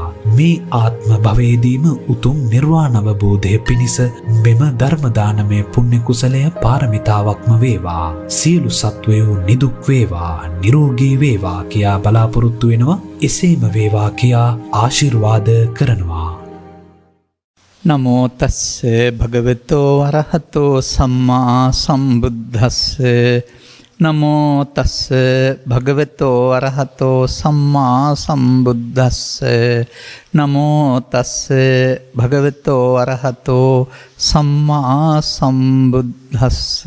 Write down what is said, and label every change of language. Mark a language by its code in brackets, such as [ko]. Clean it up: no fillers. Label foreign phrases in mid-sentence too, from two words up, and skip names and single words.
[si] මේ ආත්ම භවයේදීම උතුම් නිර්වාණ අවබෝධය පිණිස මෙම ධර්ම දානමය පුණ්‍ය කුසලය පාරමිතාවක්ම වේවා. සියලු සත්වයෝ නිදුක් වේවා, නිරෝගී වේවා කියා බලාපොරොත්තු වෙනවා. එසේම වේවා කියා ආශිර්වාද කරනවා. [pi] නමෝ තස්ස භගවතෝ අරහතෝ සම්මා සම්බුද්දස්ස. නමෝ තස්ස භගවතෝ අරහතෝ සම්මා සම්බුද්දස්ස. නමෝ තස්ස භගවතෝ අරහතෝ සම්මා සම්බුද්දස්ස.